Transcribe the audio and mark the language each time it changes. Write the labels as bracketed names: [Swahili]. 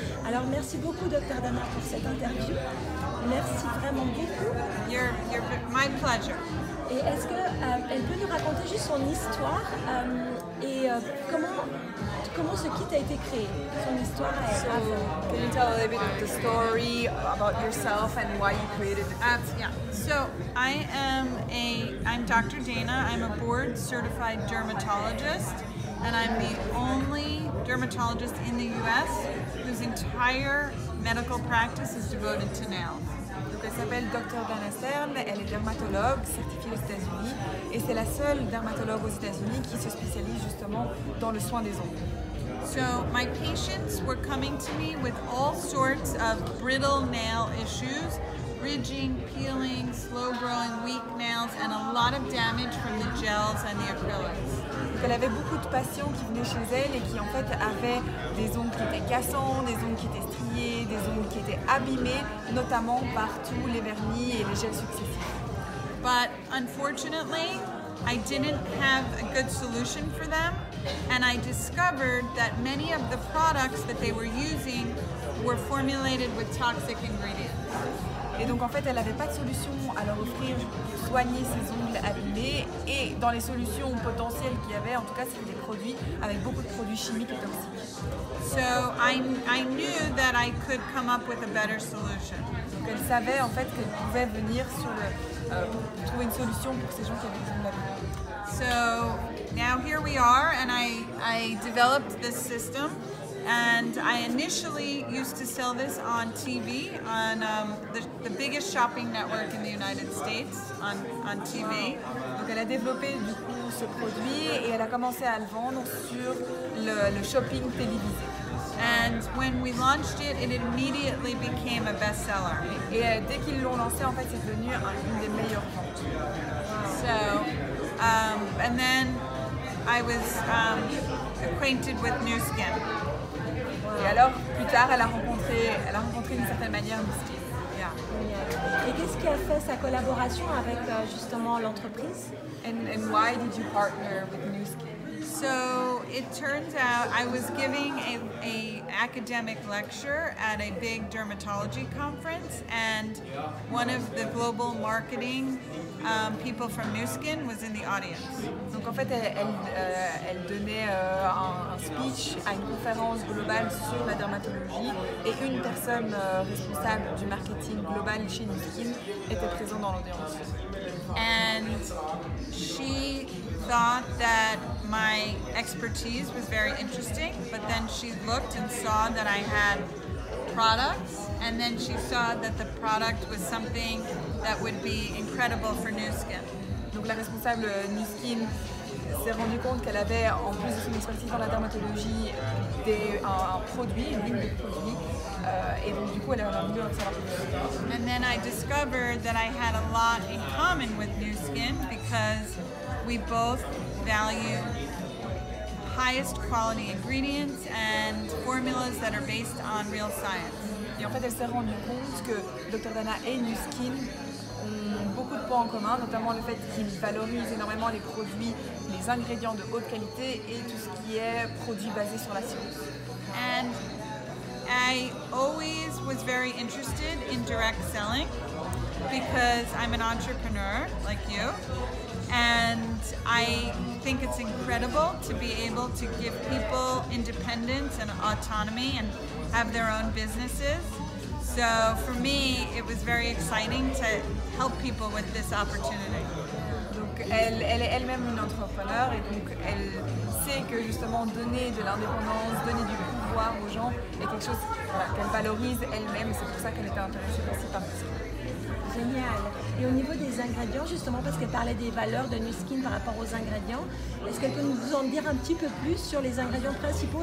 [French] Alors merci beaucoup Dr Dana pour cette interview, merci vraiment beaucoup. [English] My pleasure. [French] Et est-ce qu'elle peut nous raconter juste son histoire et comment ce kit a été créé, son histoire avant. [English] Can you tell a little bit of the story about yourself and why you created it? Yeah. So I'm Dr. Dana. I'm a board certified dermatologist, and I'm the only dermatologist in the U.S. whose entire medical practice is devoted to nails. [French] Donc elle s'appelle Dr Dana Stern, elle est dermatologue certifiée aux États-Unis et c'est la seule dermatologue aux États-Unis qui se spécialise justement dans le soin des ongles. [English] So my patients were coming to me with all sorts of brittle nail issues, ridging, peeling, slow-growing, weak nails, and a lot of damage from the gels and the acrylics. [French] Donc elle avait beaucoup de patients qui venaient chez elle et qui en fait avaient des ongles qui étaient cassants, des ongles qui étaient striés, des ongles qui étaient abîmés, notamment par tous les vernis et les gels successifs. [English] But unfortunately, I didn't have a good solution for them, and I discovered that many of the products that they were using were formulated with toxic ingredients. [French] Et donc en fait, elle n'avait pas de solution à leur offrir pour soigner ses ongles abîmés. Et dans les solutions potentielles qu'il y avait, en tout cas, c'était des produits avec beaucoup de produits chimiques et toxiques. [English] So I knew that I could come up with a better solution. [French] Donc elle savait en fait qu'elle pouvait venir pour trouver une solution pour ces gens qui avaient des ongles abîmés. [English] So now here we are, and I developed this system. And I initially used to sell this on TV, on the biggest shopping network in the United States, on TV. [French] Donc elle a développé du coup ce produit et elle a commencé à le vendre sur le shopping télévisé. [English] And when we launched it, it immediately became a bestseller. [French] Et dès qu'ils l'ont lancé, en fait, c'est devenu une des meilleures ventes. [English] So, and then I was acquainted with Nu Skin. [French] Et alors, plus tard, elle a rencontré d'une certaine manière Nu Skin. [English] Yeah. [French] Et qu'est-ce qui a fait sa collaboration avec justement l'entreprise? [English] And why did you partner with Nu Skin? So it turns out I was giving a academic lecture at a big dermatology conference, and one of the global marketing people from Nu Skin was in the audience. [French] Donc en fait, elle donnait un speech à une conférence globale sur la dermatologie et une personne responsable du marketing global chez Nu Skin était présente dans l'audience. [English] And she thought that my expertise was very interesting, but then she looked and saw that I had products, and then she saw that the product was something that would be incredible for Nu Skin. [French] Donc la responsable Nu Skin s'est rendue compte qu'elle avait, en plus de son expertise dans la dermatologie, un produit, une ligne de produits, et donc du coup elle a voulu en savoir plus. [English] And then I discovered that I had a lot in common with Nu Skin because we both value highest quality ingredients and formulas that are based on real science. [French] Et en fait elle s'est rendue compte que Dr Dana et Nu Skin ont beaucoup de points en commun, notamment le fait qu'ils valorisent énormément les produits, les ingrédients de haute qualité et tout ce qui est produit basé sur la science. [English] And I always was very interested in direct selling because I'm an entrepreneur like you, and I think it's incredible to be able to give people independence and autonomy and have their own businesses. So for me, it was very exciting to help people with this opportunity. [French] Donc elle est elle-même une entrepreneure et donc elle sait que justement donner de l'indépendance, donner du pouvoir aux gens est quelque chose qu'elle valorise elle-même et c'est pour ça qu'elle était intéressée aussi par ça. Génial. Et au niveau des ingrédients, justement, parce qu'elle parlait des valeurs de Nuskin par rapport aux ingrédients, est-ce qu'elle peut nous en dire un petit peu plus sur les ingrédients principaux?